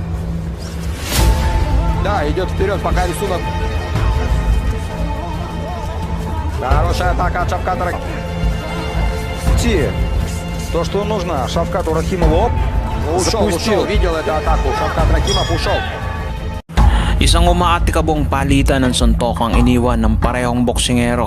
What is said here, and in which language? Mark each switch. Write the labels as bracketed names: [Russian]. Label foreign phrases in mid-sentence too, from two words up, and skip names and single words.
[Russian] Да, идет вперед, пока рисунок. Хорошая атака от Шавката. идти. То, что нужно Шавкату Рахимову. Ушел, видел эту атаку. Шавкат Рахимов ушел. [Filipino] Isang umaatikabong palitan ng suntok ang iniwan ng parehong boksingero.